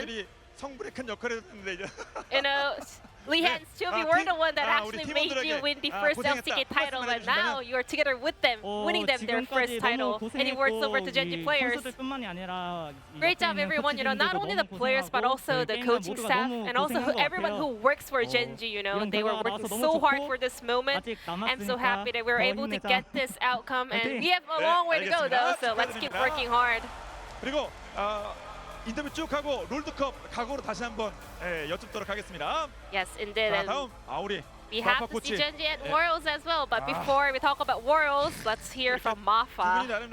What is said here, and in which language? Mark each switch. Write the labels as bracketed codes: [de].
[ko] 선수들이 성불의 큰 역할을 했는데 이제 [en] You know, Lehan's Chubi were the one that actually made you win the first LCK title, but now you're together with them, winning them their first title. Any words over to Genji players? Great job, everyone. You know, not only the players, but also the coaching staff, and also everyone who works for Genji. You know, they were working so hard for this moment. I'm so happy that we were able to get this outcome, and we have a long way to go, though. So let's keep working hard. [ko] 그리고 인터뷰 쭉 하고 롤드컵 각오로 다시 한번 여쭙도록 하겠습니다. [en] Yes, indeed. [ko] 자, 다음 우리 [en] We have to see Genji at Worlds as well, but before we talk about Worlds, let's hear from Mafa.